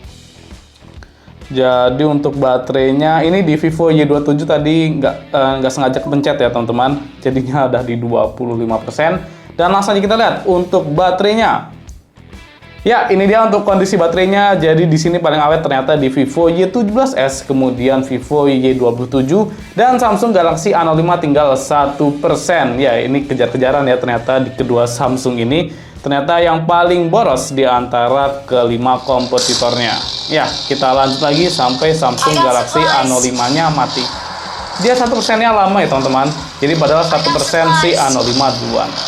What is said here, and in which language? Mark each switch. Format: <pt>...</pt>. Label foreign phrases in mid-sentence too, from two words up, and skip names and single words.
<id>Jadi untuk baterainya ini di Vivo Y27 tadi nggak sengaja kepencet ya teman-teman. Jadinya ada di 25%. Dan langsung aja kita lihat untuk baterainya. Ya, ini dia untuk kondisi baterainya. Jadi di sini paling awet ternyata di Vivo Y17s, kemudian Vivo Y27 dan Samsung Galaxy A05 tinggal 1%. Ya, ini kejar-kejaran ya ternyata di kedua Samsung ini. Ternyata yang paling boros di antara kelima kompetitornya. Ya, kita lanjut lagi sampai Samsung Galaxy A05-nya mati. Dia 1%-nya lama ya teman-teman. Jadi padahal 1% si A05 duluan.</id>